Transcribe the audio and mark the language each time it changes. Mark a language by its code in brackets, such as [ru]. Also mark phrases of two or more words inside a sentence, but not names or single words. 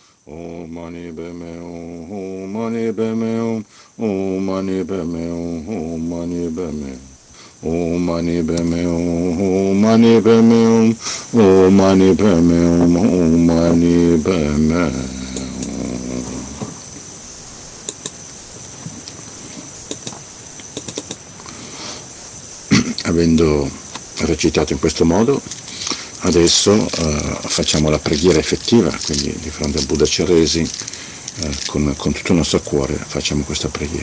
[sa] Om mani padme hum, Om mani padme hum, Om mani padme hum, Om mani padme hum. Om mani padme hum, Om mani padme hum, Om mani padme hum, Om mani padme hum. [it] Avendo recitato in questo modo, adesso facciamo la preghiera effettiva, quindi di fronte al Buddha Chenrezig, con tutto il nostro cuore facciamo questa preghiera.